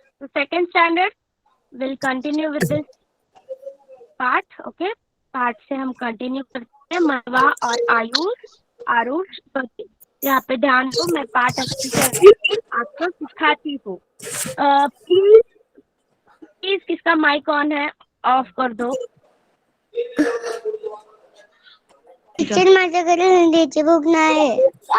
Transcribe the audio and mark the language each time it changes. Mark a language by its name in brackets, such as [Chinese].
[English] So second standard will continue with this part. Okay. [Hindi] Part से हम continue करते हैं। मनवा और आयुष, आरुष, यहाँ पे ध्यान दो, मैं पाठ अच्छी से आपको सिखाती हूँ। प्लीज प्लीज किसका माइक ऑन है ऑफ कर दो। [Marathi] टीचर माझ्याकडे हिंदीची बुक नाही आहे।